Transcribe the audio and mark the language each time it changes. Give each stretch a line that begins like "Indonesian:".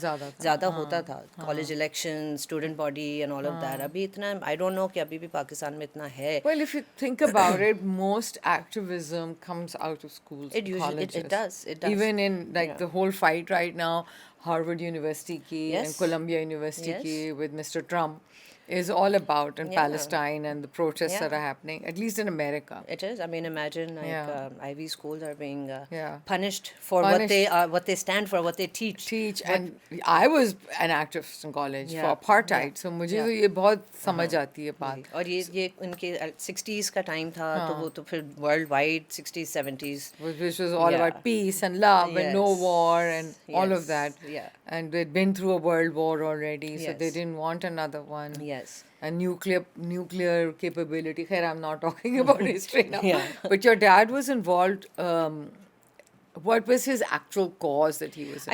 Urdu: زیادہ ہوتا تھا college election, student body
English: And all of that.
Urdu: ابھی اتنا
English: I don't know
Urdu: کہ ابھی بھی پاکستان میں اتنا ہے.
English: well, if you think about it, most activism comes out of schools and colleges. It does. Even in like the whole fight right now, Harvard University ki and Yes. Columbia University Yes. ki with Mr. Trump is all about in Yeah. Palestine and the protests Yeah. that are happening, at least in America. It is. I mean, imagine like Yeah. Ivy schools are being Yeah. punished for what they stand for, what they teach. And I was an activist in college for apartheid, so
Urdu: مجھے تو یہ بہت سمجھ آتی ہے بات. اور یہ ان کے 60s کا ٹائم تھا, تو وہ تو پھر world wide 60s 70s,
English: which was all about peace and love and no war and all of that. Yeah. And they'd been through a world war already, so they didn't want another one. Yes. And nuclear capability. Khair, I'm not talking about history now. Yeah. But your dad was involved. What was his actual cause that he was involved